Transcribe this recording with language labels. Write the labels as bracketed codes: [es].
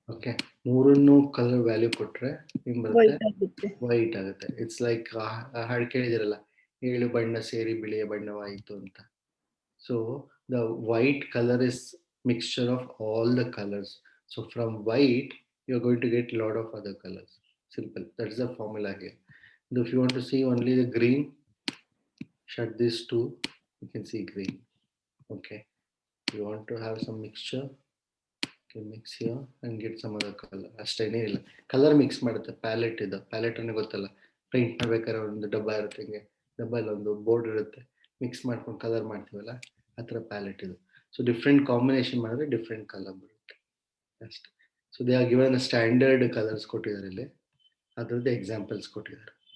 [kn] Okay, ಮೂರನ್ನು colour value ಕೊಟ್ರೆ ಏನ್ ಬರುತ್ತೆ? ವೈಟ್ ಆಗುತ್ತೆ. ವೈಟ್ ಆಗುತ್ತೆ. [en] it's like [kn] ಹಾಡು ಕೇಳಿದಿರಲ್ಲ, 7 ಬಣ್ಣ ಸೇರಿ ಬಿಳಿಯ ಬಣ್ಣವಾಯಿತು ಅಂತ. [en] So the white colour is mixture of all the colours. So from white you are going to get lot of other colours. Simple. That is the formula here. And if you want to see only the green, shut these two, you can see green. Okay. You want to have some mixture, you can mix here and get some other color. [kn] ಅಷ್ಟೇನೇ ಇಲ್ಲ, colour mix ಮಾಡುತ್ತೆ. Palette ಇದು, palette ಅನ್ನೋ ಗೊತ್ತಲ್ಲ, paint ಮಾಡ್ಬೇಕಾದ್ರೆ ಒಂದು ಡಬ್ಬ ಇರುತ್ತೆ, ಹಿಂಗೆ ಡಬ್ಬಲ್ಲಿ ಒಂದು ಬೋರ್ಡ್ ಇರುತ್ತೆ, ಮಿಕ್ಸ್ ಮಾಡ್ಕೊಂಡು ಕಲರ್ ಮಾಡ್ತೀವಲ್ಲ, ಆ ಥರ ಪ್ಯಾಲೆಟ್ ಇದು. ಸೊ ಡಿಫ್ರೆಂಟ್ ಕಾಂಬಿನೇಷನ್ ಮಾಡಿದ್ರೆ ಡಿಫ್ರೆಂಟ್ ಕಲರ್ ಬರುತ್ತೆ ಅಷ್ಟೇ. [en] so they are given [kn] standard colours ಕೊಟ್ಟಿದ್ದಾರೆ ಇಲ್ಲಿ, ಅದರದ್ದು ಎಕ್ಸಾಂಪಲ್ಸ್ ಕೊಟ್ಟಿದ್ದಾರೆ.